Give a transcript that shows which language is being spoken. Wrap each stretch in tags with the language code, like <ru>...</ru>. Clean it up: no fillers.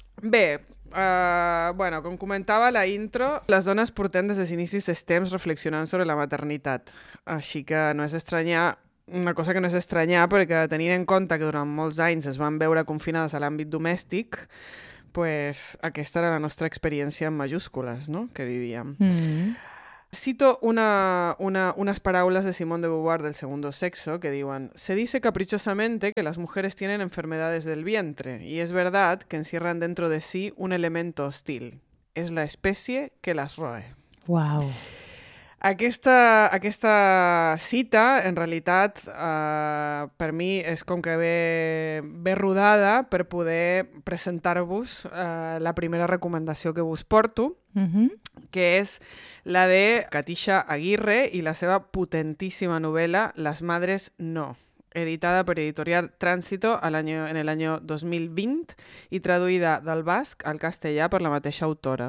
<ca>Bé, bueno, com comentava la intro, les dones portem des dels inicis dels temps reflexionant sobre la maternitat. Així que no és estranyar, una cosa que no és estranyar, perquè tenint en compte que durant molts anys es van veure confinades a l'àmbit domèstic, pues aquesta era la nostra experiència en majúscules, no?, que vivíem. Mm. Cito unas paraules de Simone de Beauvoir del Segundo Sexo que diuen:</ca> <es>se dice caprichosamente que las mujeres tienen enfermedades del vientre y es verdad que encierran dentro de sí un elemento hostil. Es la especie que las roe. Wow.</es> <ca>Aquesta cita, en realitat, per mi és com que ve rodada per poder presentar-vos la primera recomanació que vos porto, mm-hmm. que és la de Katisha Aguirre i la seva potentíssima novel·la Las Madres No, editada per Editorial Tránsito</ca> <es>en el año 2020</es> <ca>i traduïda del basc al castellà per la mateixa autora.</ca>